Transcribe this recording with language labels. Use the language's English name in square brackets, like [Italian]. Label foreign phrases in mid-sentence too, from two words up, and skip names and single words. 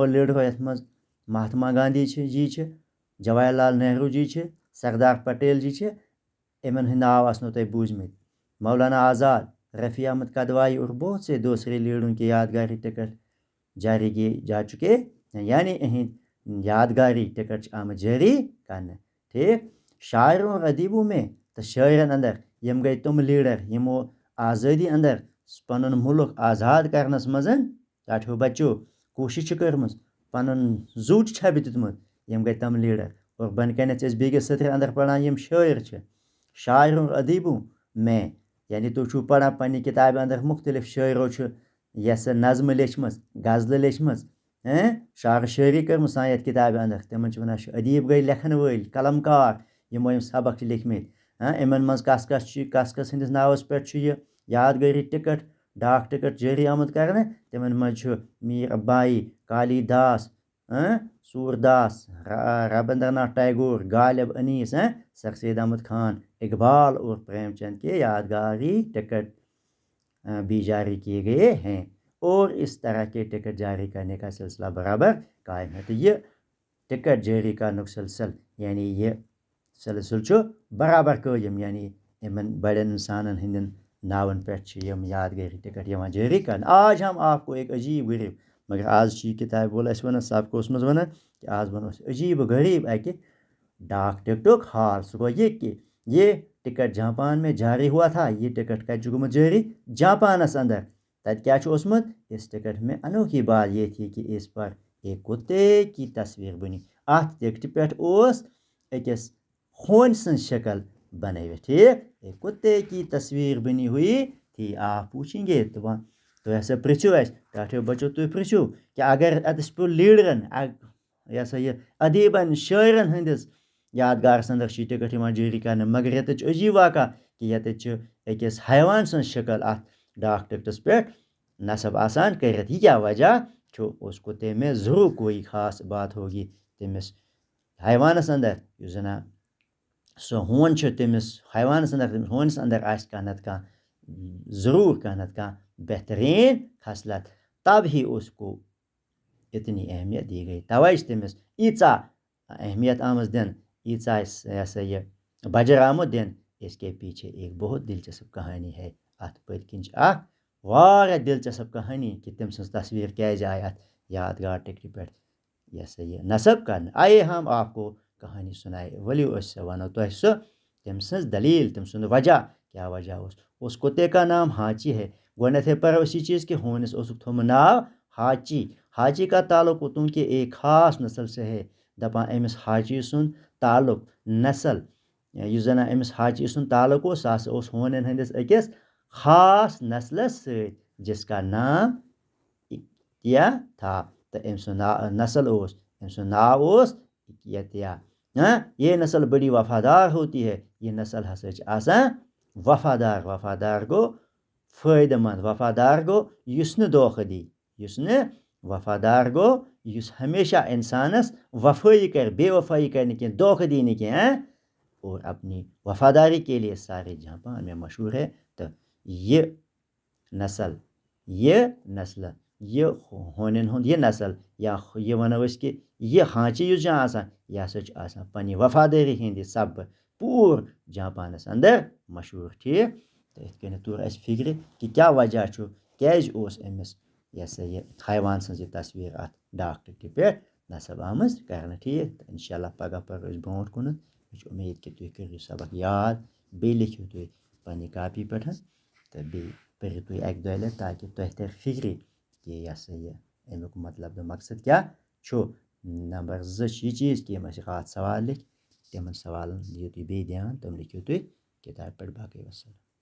[Kashmiri] لیٖڈرو یتھ منٛز مہاتما گاندھی جی چھِ جواہر لال نہروٗ جی چھِ سردار پٹیل جی چھِ یِمن ہٕنٛدۍ ناو آسنو تۄہہِ بوٗزمٕتۍ مولانا آزاد رفیع احمد قدوائی [Urdu] اور بہت سے دوسرے لیڈروں کے یادگاری ٹکٹ جاری کیے جا چکے [Kashmiri] یعنی اہٕنٛدۍ یادگاری ٹکٹ چھِ آمٕتۍ جٲری کرنہٕ ٹھیٖک [Urdu] شاعروں اور ادیبوں میں [Kashmiri] تہٕ شٲعرن اندر یِم گٔے تِم لیٖڈر یِمو آزٲدی اندر پنُن مُلک آزاد کرنس منٛز ساتھیو بچو کوٗشش چھِ کٔرمٕژ پنُن زوٗ تہِ چھَبہِ دیُتمُت یِم گٔے تِم لیٖڈر اور بۄنہِ کَنٮ۪تھ چھِ أسۍ بیٚکِس سطرِ اندر پران یِم شٲعر چھِ [Urdu] شاعروں اور ادیبوں میں [Kashmiri] یعنی تُہۍ چھُو پران پننہِ کِتابہِ اندر مختلف شٲعرو چھِ یۄس نظمہٕ لیچھمٕژ غزلہٕ لیچھمٕژ شعر شٲعری کٔرمٕژ سانہِ یتھ کِتابہِ اندر تِمن چھِ ونان ادیٖب گٔے لیکھن وٲلۍ قلم کار یِمو یِم سبق چھِ لیکھمٕتۍ یِمن منٛز کس کس چھُ کس کس ہٕنٛدِس ناوس پٮ۪ٹھ چھُ یہِ یادگٲری ٹِکٹ ڈاک ٹِکٹ جٲری آمُت کرنہٕ تِمن منٛز چھُ میٖر ابایی کالی داس سوٗر داس رابندر ناتھ ٹیگور غالب انیس سر سید احمد خان اقبال اور پریم چند [Urdu] کے یادگاری ٹکٹ بھی جاری کیے گئے ہیں اور اس طرح کے ٹکٹ جاری کرنے کا سلسلہ برابر قائم ہے تو یہ ٹکٹ [Kashmiri] جاری کرنُک سلسل یعنی یہ سلسل چھُ برابر قٲیِم یعنی یِمن بڑٮ۪ن انسانن ہٕنٛدٮ۪ن ناون پٮ۪ٹھ چھِ یِم یادگٲری ٹکٹ یِوان جٲری کرنہٕ [Urdu] آج ہم آپ کو ایک عجیب غریب مگر [Kashmiri] آز چھِ یہِ کِتابہِ وول اَسہِ وَنان سبقس منٛز وَنان کہ آز وَنو أسۍ عجیٖب غریٖب اَکہِ ڈاک ٹکٹُک حال سُہ گوٚو یہِ [Urdu] کہ یہ ٹکٹ جاپان میں جاری ہوا تھا [Kashmiri] یہ ٹکٹ کتہِ چھُ گوٚمُت جٲری جاپانس اندر تتہِ کیٛاہ چھُ اوسمُت [Urdu] اس ٹکٹ میں انوکھی بات یہ تھی کہ اس پر ایک کتے کی تصویر بنی [Kashmiri] اتھ ٹکٹہِ پٮ۪ٹھ اوس أکِس ہوٗنۍ سٕنٛز شکل بنٲوِتھ ٹھیٖک [Urdu] ایک کتے کی تصویر بنی ہوئی تھی آپ پوچھیں [Kashmiri] گے تُہۍ ہسا پرٛژھِو اَسہِ ٹاٹھیو بچو تُہۍ پرٛژھِو کہ اگر اتس پیوٚو لیٖڈرن یہِ ہسا یہِ ادیٖبن شٲعرن ہٕنٛدِس یادگارس اندر چھِ یہِ ٹکٹ یِوان جٲری کرنہٕ مگر ییٚتٮ۪تھ چھُ عجیٖب واقعہ کہ ییٚتٮ۪تھ چھِ أکِس حیوان سٕنٛز شکل اتھ ڈاک ٹکٹس پٮ۪ٹھ نصب آسان کٔرِتھ یہِ کیٛاہ وجہ چھُ [Urdu] اس کتے میں ضروٗر کوئی خاص بات ہوگی [Kashmiri] تٔمِس حیوانس اندر یُس زن سُہ ہوٗن چھُ تٔمِس حیوانس اندر تٔمِس ہوٗنِس اندر آسہِ کانٛہہ نتہٕ کانٛہہ ضروٗر کانٛہہ نتہٕ کانٛہہ بہتریٖن خصلت [Urdu] تب ہی اس کو اتنی اہمیت دی گئی [Kashmiri] توے چھِ تٔمِس ییٖژاہ اہمیت آمٕژ دِنہٕ ییٖژاہ اَسہِ یہِ ہسا یہِ بجر آمُت دِنہٕ [Urdu] اس کے پیچھے ایک بہت دلچسپ کہانی ہے [Kashmiri] اَتھ پٔتۍ کِنۍ چھِ اکھ واریاہ دلچسپ کہانی کہ تٔمۍ سٕنٛز تصویٖر کیازِ آیہِ اَتھ یادگار ٹِکٹہِ پٮ۪ٹھ یہِ ہسا یہِ نصب کرنہٕ [Urdu] آیے ہم آپ کو کہانی سُنائے [Kashmiri] ؤلِو أسۍ وَنو تۄہہِ سُہ تٔمۍ سٕنٛز دلیٖل تٔمۍ سُنٛد وجہ کیٛاہ وجہ اوس [Urdu] اس کتے کا نام ہانچی ہے [Kashmiri] گۄڈنٮ۪تھٕے پرو اسی چیز کہ ہوٗنِس اوسُکھ تھوٚومُت ناو [Urdu] ہاچی ہاچی کا تعلق اتوں کہ ایک خاص نسل سے ہے [Kashmiri] دپان أمِس ہاچی سُنٛد تعلق نسل یُس زن أمِس ہاچی سُنٛد تعلق اوس سُہ ہسا اوس ہونٮ۪ن ہٕنٛدِس أکِس خاص نسلس سۭتۍ [Urdu] جس کا نام اکیا تھا [Kashmiri] تہٕ أمۍ سُنٛد نسل اوس أمۍ سُنٛد ناو اوس اکیتیا [Urdu] یہ نسل بڑی وفادار ہوتی ہے [Kashmiri] یہ نسل ہسا چھِ آسان وفادار وفادار گوٚو فٲیدٕ منٛد وفادار گوٚو یُس نہٕ دھوکہٕ دی یُس نہٕ وفادار گوٚو یُس ہمیشہ انسانس وفٲیی کرِ بے وفٲیی کرِ نہٕ کینٛہہ دھوکہٕ دی نہٕ کینٛہہ [Urdu] اور اپنی وفاداری کے لیے سارے جہاں پان میں مشہور ہے تو یہ نسل [Kashmiri] یہ ہونٮ۪ن ہُنٛد یہِ نسل یا یہِ وَنو أسۍ کہِ یہِ ہانچہِ یُس چھُ آسان یہِ ہسا چھُ آسان پننہِ وفادٲری ہِنٛدِ سببہٕ پوٗرٕ جاپانس انٛدر مشہوٗر ٹھیٖک تہٕ یِتھ کٔنٮ۪تھ توٚر اَسہِ فِکرِ کہِ کیٛاہ وجہ چھُ کیٛازِ اوس أمِس یہِ ہسا یہِ حیوان سٕنٛز یہِ تصویٖر اَتھ ڈاک ٹِکٹہِ پٮ۪ٹھ نصب آمٕژ کرنہٕ ٹھیٖک تہٕ انشاء اللہ پگاہ پَرو أسۍ برونٛٹھ کُنتھ مےٚ چھِ اُمید کہِ تُہۍ کٔرِو یہِ سبق یاد بیٚیہِ لیکھِو تُہۍ پننہِ کاپی پٮ۪ٹھ تہٕ بیٚیہِ پٔرِو تُہۍ اَکہِ دۄیہِ لٹہِ تاکہِ تۄہہِ ترِ فِکرِ کہ یہِ ہسا یہِ امیُک مطلب تہٕ مقصد کیٛاہ چھُ نمبر 2 چھِ یہِ چیٖز کہ یِم اَسہِ راتھ سوال لیکھۍ تِمن سوالن دِیِو تُہۍ بیٚیہِ دھیان تِم لیکھِو تُہۍ کِتابہِ پٮ۪ٹھ باقٕے وسلام